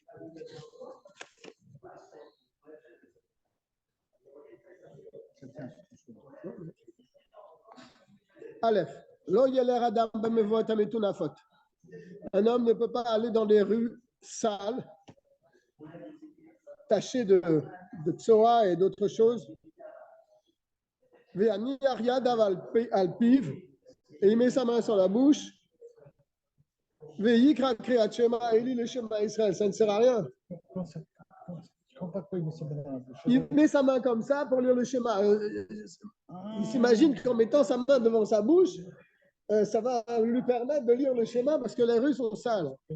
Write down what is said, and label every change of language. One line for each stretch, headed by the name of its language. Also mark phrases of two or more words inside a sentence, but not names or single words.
Hebrew: אלף, לא ילך אדם במבואות המטונפות.
French: Un homme ne peut pas aller dans des rues sales, tachées de tsoa et d'autres choses.
Hebrew: ואני יד על פיו,
French: et il met sa main sur la bouche.
Hebrew: ויקרא קריאת שמע,
French: et il lit le Shema Israël. Ça ne sert à rien. Il met sa main comme ça pour lire le schéma. Il s'imagine qu'en mettant sa main devant sa bouche, ça va lui permettre de lire le schéma parce que les rues sont sales.